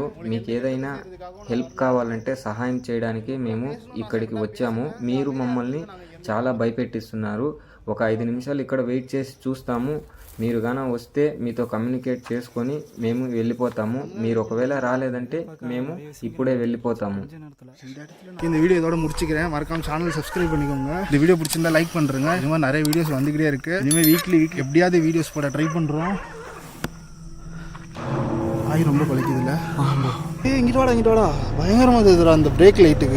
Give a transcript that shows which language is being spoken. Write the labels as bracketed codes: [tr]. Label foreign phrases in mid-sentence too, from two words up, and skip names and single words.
[te] మీకు ఏదైనా హెల్ప్ కావాలంటే సహాయం చేయడానికి మేము ఇక్కడికి వచ్చాము. మీరు మమ్మల్ని చాలా భయపెట్టిస్తున్నారు. ఒక 5 నిమిషాలు ఇక్కడ వెయిట్ చేసి చూస్తాము. మీరు గాన వస్తే మీతో కమ్యూనికేట్ చేసుకొని మేము వెళ్ళిపోతాము. మీరు ఒకవేళ రాలేదంటే మేము ఇప్పుడే వెళ్ళిపోతాము. [ta] இந்த வீடியோ இதோட முடிச்சுக்கிறேன். மறக்காம [en] channel subscribe [ta] பண்ணிக்கோங்க. இந்த வீடியோ பிடிச்சிருந்தா லைக் பண்ணுறேங்க. இந்த மாதிரி நிறைய வீடியோஸ் வந்துக்கிட்டே இருக்கு. இனிமேல் வீக்லி எப்படியாவது வீடியோஸ் போட ட்ரை பண்ணுறோம். ஆய் ரொம்ப பழிக்குது இல்லை? ஆமாம். இங்கிட்டு வாடா பயங்கரமாக தெரியுதுடா அந்த [en] brake light.